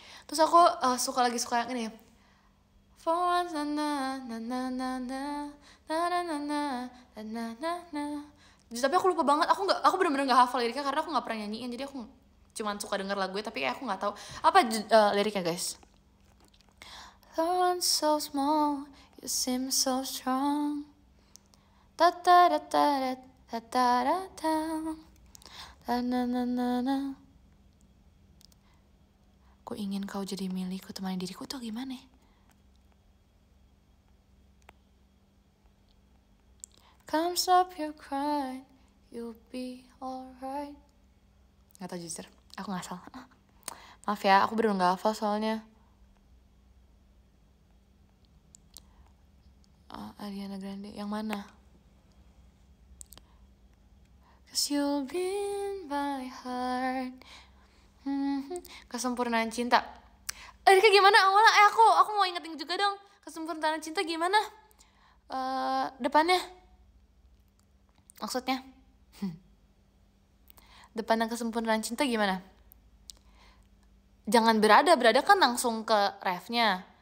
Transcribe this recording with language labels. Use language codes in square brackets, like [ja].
[id] Terus aku suka yang ini. [en] For once [id] na na na na na na na na na na na na na. Tapi aku lupa banget, aku benar-benar nggak hafal liriknya karena aku nggak pernah nyanyiin, jadi aku cuma suka denger lagunya tapi aku nggak tahu apa liriknya guys. [en] For once so small, you seem so strong. Ta ta ta ta ta ta ta ta ta na na na na. [id] Ku ingin kau jadi milikku, temani diriku tuh gimana? [en] Come stop your crying, you'll be alright. [id] Gak tau jujur, aku nggak salah. Maaf ya, aku bener nggak hafal soalnya. Ariana Grande, yang mana? [en] Cause you'll be in my heart. [id] Kesempurnaan cinta. Rika gimana awalnya? Aku mau ingetin juga dong. Kesempurnaan cinta gimana? Depannya? Maksudnya? Depannya kesempurnaan cinta gimana? Jangan berada kan langsung ke refnya.